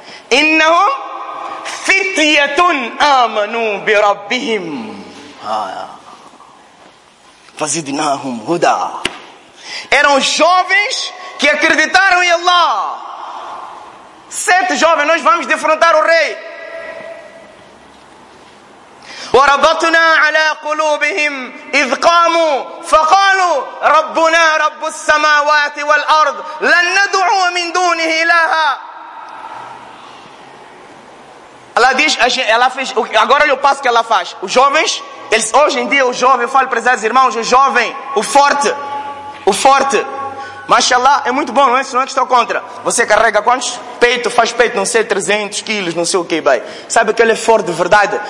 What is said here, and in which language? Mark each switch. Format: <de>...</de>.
<ar>Innahum fityatun amanu bi rabbihim. Fazidnahum huda.</ar> <pt>Eram jovens que acreditaram em Allah. 7 jovens, nós vamos defrontar o rei.</pt> <ar>وربطنا على قلوبهم إذ قاموا فقالوا ربنا رب السماوات والأرض لن ندعو من دونه إلها.</ar> <pt>Ela diz, ela fez, agora olha o passo que ela faz. Os jovens, eles, hoje em dia o jovem, eu falo para os irmãos, o jovem, o forte, mashallah, é muito bom, não é isso, não é que estou contra. Você carrega quantos? Peito, faz peito, não sei, 300 quilos, não sei o que, bem. Sabe que ele é forte de verdade?</pt>